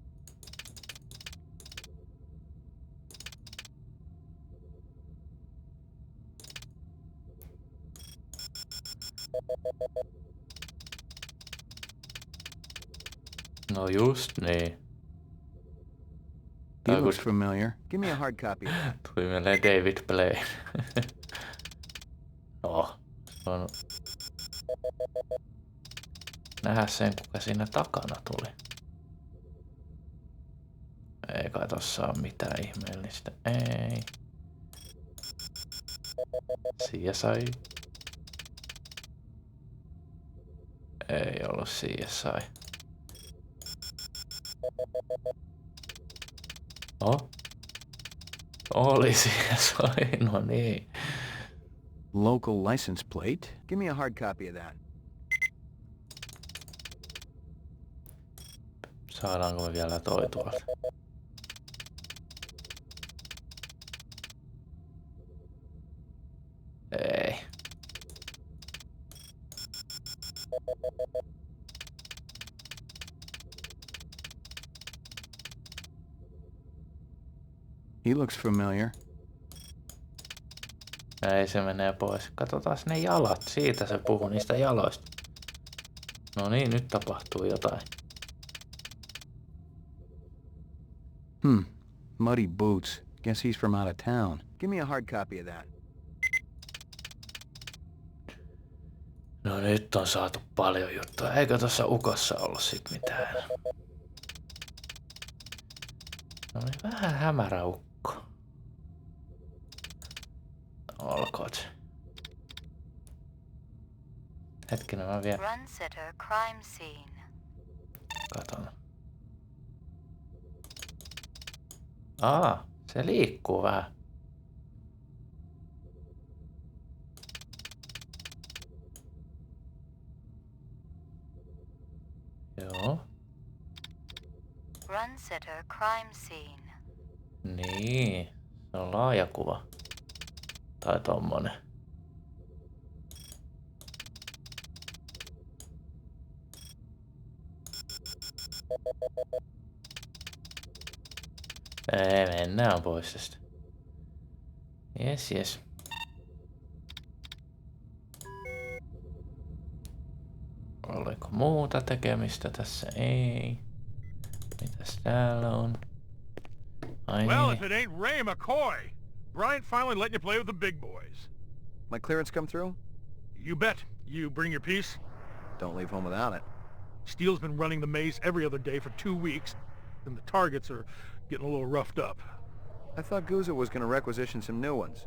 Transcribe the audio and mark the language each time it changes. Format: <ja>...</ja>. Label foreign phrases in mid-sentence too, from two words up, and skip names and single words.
<fi>No just niin.</fi> <en>He looks familiar. Give me a hard copy of that.</en> <fi>Tuli mieleen David Blaine. No, on... Nähdä sen, kuka siinä takana tuli. Ei kai tossa ole mitään ihmeellistä. Ei. CSI. Ei ollut CSI. No? Oli CSI, no niin.</fi> <en>Local license plate. Give me a hard copy of that.</en> <fi>Saadaanko me vielä toi tuolta? Ei.</fi> <en>He looks familiar.</en> <fi>Ei, se menee pois. Katsotaan ne jalat. Siitä se puhuu, niistä jaloista. No niin, nyt tapahtuu jotain.</fi> <en>Muddy boots. Guess he's from out of town. Give me a hard copy of that.</en> <fi>No nyt on saatu paljon juttuja. Eikö tuossa ukossa ollut sit mitään? No niin, vähän hämärä ukko. Olkoot. Hetkinen, mä vielä</fi> <en>Run sitter crime scene.</en> <fi>katon. Se liikkuu vähän. Joo.</fi> <en>Run sitter crime scene.</en> <fi>Niin. Se on laaja kuva. Tai tommonen. Ei, mennään pois tästä. Jes. Oliko muuta tekemistä tässä? Ei. Mitäs täällä on? Ai</fi> <en>Well,</en> <fi>niin.</fi> <en>if it ain't Ray McCoy! Bryant finally letting you play with the big boys. My clearance come through? You bet. You bring your piece? Don't leave home without it. Steele's been running the maze every other day for 2 weeks, and the targets are getting a little roughed up. I thought Juse was gonna requisition some new ones.</en>